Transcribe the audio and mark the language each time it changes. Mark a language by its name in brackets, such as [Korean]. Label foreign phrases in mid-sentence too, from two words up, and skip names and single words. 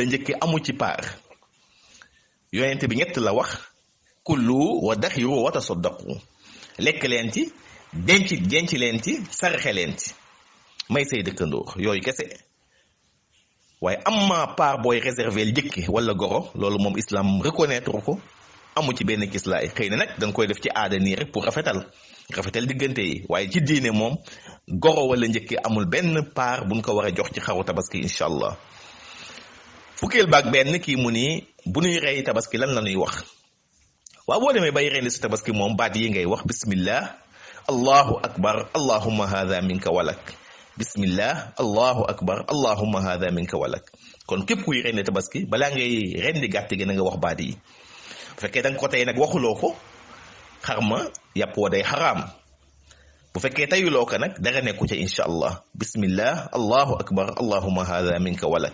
[Wolof] njëkke amu ci paar yonent bi ñett la wax [Arabic] كلوا وادخروا وتصدقوا [Wolof] lekk leen ci denc leen ci sarxe leen ci may say dëkkandoo yooyu kese waaye amma part booy réserver njëkki wala goro loolu moom islam reconnaître ko amu ci benn kislaay xëy na nag danga koy def ci aada nii rek pour rafetal diggante yi waaye ci diine moom goro wala njëkki amul benn part buñ ko war a jox ci xaru tabaski [Arabic] إن شاء الله. [Wolof] fukkeel baag benn kii mu ni bu ñuy rey tabaski lan la ñuy wax waaw boo demee bay rendi si tabaski moom baat yi ngay wax [Arabic] بسم الله الله أكبر اللهم هذا منك ولك بسم الله الله أكبر اللهم هذا منك ولك [Wolof] kon képp kuy rendi tabaski balaa ngay rendi gàtt gi na nga wax baat yi bu fekkee da nga ko tey nag waxuloo ko xar ma yàpp wa day xaraam bu bu fekkee tayuloo ko nag dara nekku ca [Arabic] إن شاء الله. بسم الله، الله أكبر، اللهم هذا منك ولد.